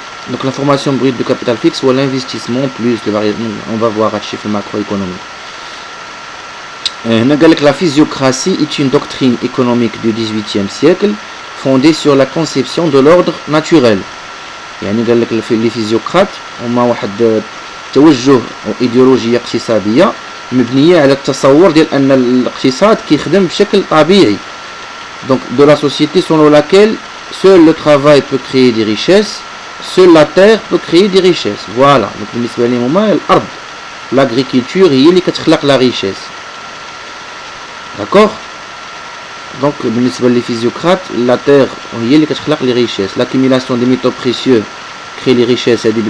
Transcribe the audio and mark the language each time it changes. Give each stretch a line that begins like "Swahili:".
French: donc la formation brute de capital fixe ou l'investissement plus les variables on va voir à chiffre macroéconomique la physiocratie est une doctrine économique du XVIIIe siècle fondée sur la conception de l'ordre naturel
Arabic: يعني قال لك
French: les physiocrates
Arabic: هما واحد توجه وايديولوجيه اقتصاديه مبنيه على التصور ديال ان الاقتصاد كيخدم بشكل طبيعي.
French: Donc de la société selon laquelle seul le travail peut créer des richesses, seule la terre peut créer des richesses. Voilà.
Arabic: Donc بالنسبه لهم هما الارض l'agriculture هي اللي كتخلق
French: la richesse. D'accord.
Arabic: Donc بالنسبه للفيزيوقراط la terre هي اللي كتخلق
French: les richesses. L'accumulation des métaux précieux crée les richesses.